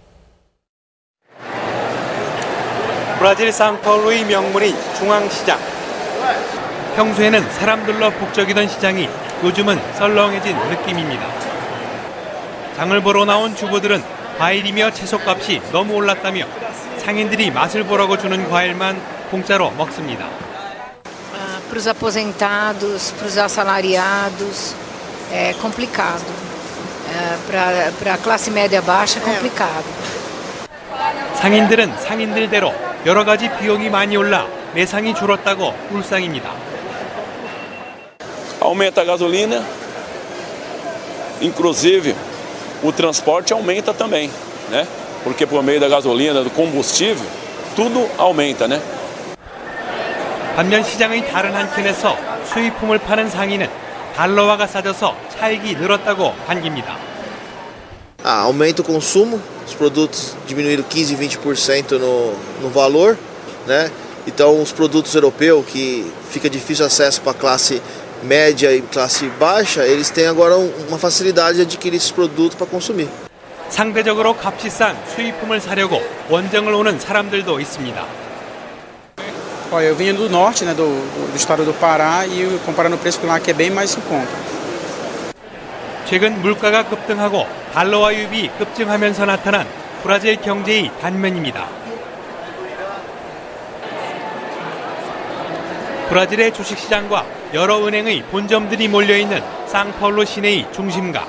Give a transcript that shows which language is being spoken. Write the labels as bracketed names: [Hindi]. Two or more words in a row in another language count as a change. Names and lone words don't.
[Korean] 브라질 상파울루의 명물인 중앙시장. 평소에는 사람들로 북적이던 시장이 요즘은 썰렁해진 느낌입니다. 장을 보러 나온 주부들은 과일이며 채소값이 너무 올랐다며 상인들이 맛을 보라고 주는 과일만 공짜로 먹습니다. [Portuguese] Para os aposentados, para os assalariados, é complicado. Para a classe média baixa, é complicado. [Korean] 상인들은 상인들대로 여러 가지 비용이 많이 올라 매상이 줄었다고 울상입니다. [Portuguese] Aumenta a gasolina, inclusive o transporte aumenta também, né? Porque por meio da gasolina, do combustível, tudo aumenta, né? [Korean] 반면 시장의 다른 한켠에서 수입품을 파는 상인은 달러화가 싸져서 차익이 늘었다고 반깁니다. [Portuguese] Aumenta o consumo, os produtos diminuíram 15, 20% no valor, né? Então os produtos europeus que fica difícil acesso para a classe média e classe baixa, eles têm agora uma facilidade de adquirir esses produtos para consumir. [Korean] 상대적으로 값이 싼 수입품을 사려고 원정을 오는 사람들도 있습니다. [Portuguese] Olha, eu vinha do norte, né, do estado do Pará, e comparando o preço com lá que é bem mais em conta. [Korean] 최근 물가가 급등하고 달러화 유입이 급증하면서 나타난 브라질 경제의 단면입니다. 브라질의 주식시장과 여러 은행의 본점들이 몰려있는 상파울루 시내의 중심가.